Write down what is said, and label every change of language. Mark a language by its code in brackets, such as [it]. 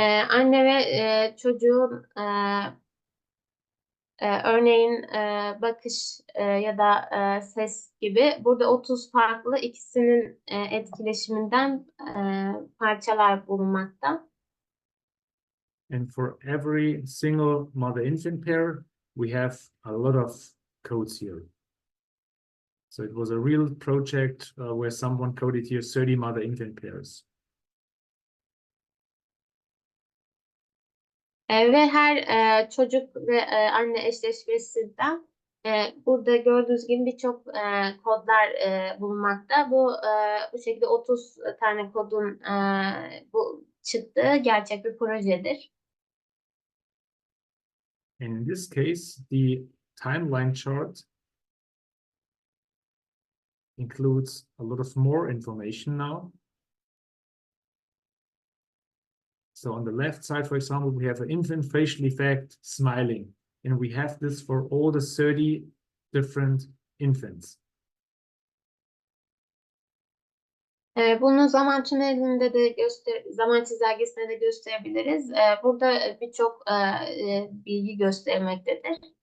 [tr] Anne ve çocuğun örneğin bakış ya da ses gibi burada 30 farklı ikisinin etkileşiminden parçalar bulunmakta. [en] And for every single mother-infant pair, we have a lot of codes here. So it was a real project where someone coded here 30 mother-infant pairs. [tr] Ve her çocuk ve anne eşleşmesinden burada gördüğünüz gibi birçok kodlar bulunmakta. Bu şekilde 30 tane kodun bu çıktığı gerçek bir projedir. [en] And in this case, the timeline chart includes a lot of more information now. So on the left side, for example, we have an infant facial effect smiling, and we have this for all the 30 different infants. [tr] Bunu zaman tünelinde de zaman çizelgesinde de gösterebiliriz. Burada birçok bilgi göstermektedir.